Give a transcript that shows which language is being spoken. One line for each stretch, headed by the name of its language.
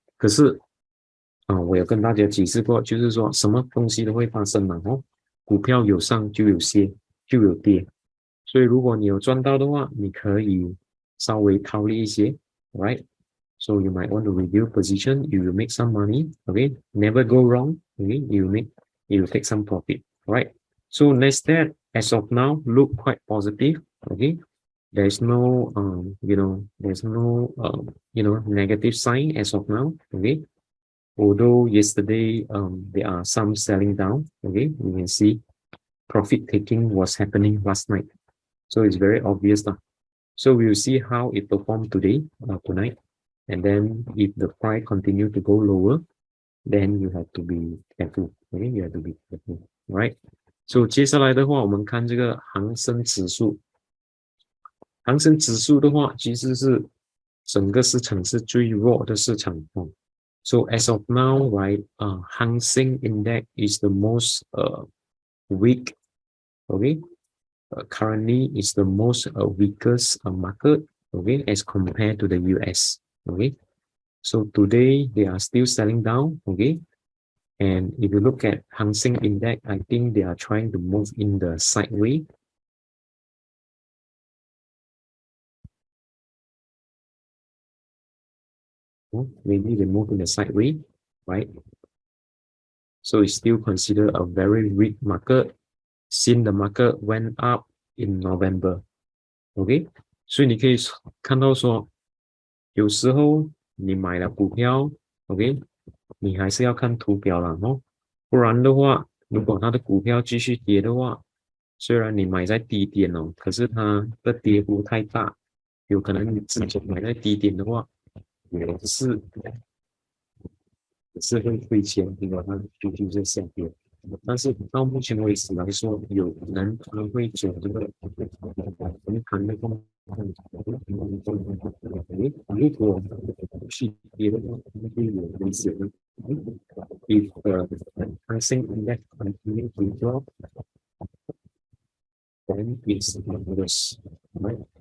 Chinese: 可是我有跟大家解释过，就是说什么东西都会发生嘛哦，股票有上就有跌，就有跌。所以如果你有赚到的话，你可以稍微套利一些 ，right？
English: So you might want to review position. You will make some money. Okay, never go wrong. Okay, you take some profit. Right. So Nasdaq as of now look quite positive. Okay, there's no there's no negative sign as of now. Okay, although yesterday there are some selling down. Okay, you can see profit taking was happening last night. So it's very obvious now. So we'll see how it performed today, tonight. And then if the price continue to go lower, then you have to be careful. Okay, you have to be careful, right?
Chinese: So 接下来的话，我们看这个恒生指数。恒生指数的话，其实是整个市场是最弱的市场。
English: So as of now, right, Hang Seng Index is the most weak. Okay, currently is the most weakest market. Okay, as compared to the US. Okay, so today they are still selling down. Okay, and if you look at Hang Seng Index, I think they are trying to move in the sideways. Maybe they move in the sideways, right? So it's still considered a very weak market since the market went up in November.
Chinese: OK， 所以你可以看到说，有时候你买了股票 ，OK， 你还是要看图表啦哦，不然的话，如果它的股票继续跌的话，虽然你买在低点哦，可是它的跌幅太大，有可能你之前买在低点的话，也是会亏钱，因为它就在下跌。但是到目前为止来说，有人他会走这个横盘的动作。如果去跌的话，会有危险的。
English: If the pricing index continue to drop, then it's dangerous, right?